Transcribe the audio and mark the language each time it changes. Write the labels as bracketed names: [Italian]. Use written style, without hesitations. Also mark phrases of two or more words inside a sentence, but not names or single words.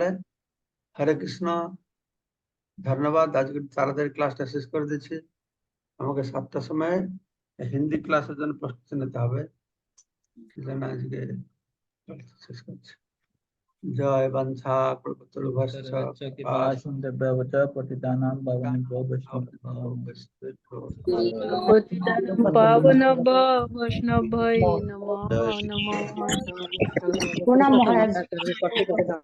[Bangla] হরে কৃষ্ণ, ধন্যবাদ। আজকে তাড়াতাড়ি ক্লাসটা শেষ করে দিচ্ছি। আমাকে 7টার সময় হিন্দি ক্লাসের জন্য প্রস্তুতি নিতে হবে, সেজন্য আজকে শেষ করছি। [Sanskrit] জয় বংশা প্রকৃতভস্য কৃপা সিন্ধুভ্যশ্চ পতিতানাং পাবনেভ্যো বৈষ্ণবেভ্যো পতিতানাং পাবনেভ্যো বৈষ্ণবায় নমো নমঃ। [Bangla] প্রণাম মহারাজ।